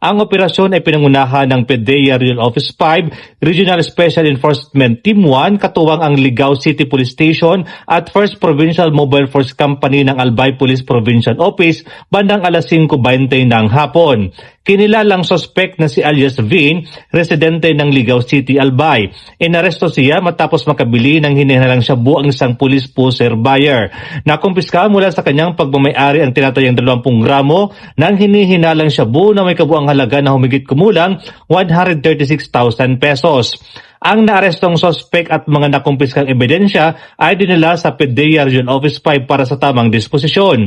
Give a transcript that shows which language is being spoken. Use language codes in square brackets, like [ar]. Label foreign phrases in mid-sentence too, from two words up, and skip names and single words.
[tl] Ang operasyon ay pinangunahan ng PDEA Regional Office 5, Regional Special Enforcement Team 1, katuwang ang Ligao City Police Station at 1st Provincial Mobile Force Company ng Albay Police Provincial Office bandang alas 5:20 ng hapon. Kinilalang sospek na si alias Vin, residente ng Ligao City, Albay. Inaresto siya matapos makabili ng hinihinalang shabu ang isang police pusher buyer. Nakumpiska mula sa kanyang pagmamayari ang tinatayang 20 gramo ng hinihinalang shabu na may kabuang halaga na humigit kumulang 136,000 pesos. Ang naarestong sospek at mga nakumpiskang ebidensya ay dinala sa PDEA Regional Office 5 para sa tamang disposisyon.